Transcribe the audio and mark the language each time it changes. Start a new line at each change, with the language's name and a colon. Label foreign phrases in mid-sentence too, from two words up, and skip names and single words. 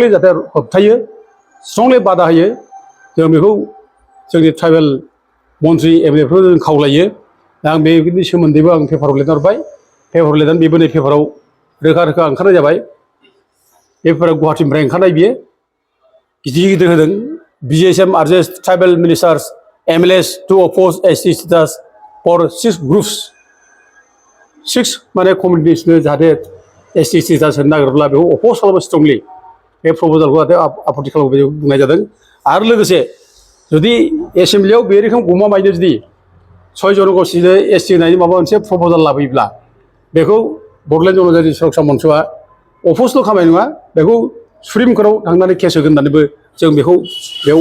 Bodo: जाहाथे होबथायो स्ट्रंलि बादा होयो जों बेखौ जोंनि ट्राइबेल मन्थ्रि एमएलएफोरखौ जों खावलायो दा आं बेनि सोमोन्दैबो आं पेपाराव लिरना हरबाय पेपाराव लिरनानै बेबो नै पेपाराव रोखा रोखा ओंखारनाय जाबाय बे पेपारा गुवाहाटिनिफ्राय ओंखारनाय बियो गिदिर गिदिर होदों
English: BGSM urges tribal ministers MLAs to oppose ST status for 6 groups
Bodo: 6 माने कमिउनिटिसनो जाहाथे
English: ST status
Bodo: होनो नागिरब्ला बेखौ अपोज खालामो स्ट्रंलि बे प्रप'जालखौ जाहाथे आपत्ति खालामो बेखौ बुंनाय जादों आरो लोगोसे जुदि एसेम्ब्लियाव बे रोखोम गमामायैनो जुदि 6 जनगोष्ठीनो ST होनायनि माबा मोनसे प्रप'जाल लाबोयोब्ला बेखौ बड'लेण्ड जनजाति सुरक्षा मन्चआ अपोजल' खालामनाय नङा बेखौ सुप्रिम कर्टआव थांनानै केस होगोन होननानैबो जों बेखौ बेयाव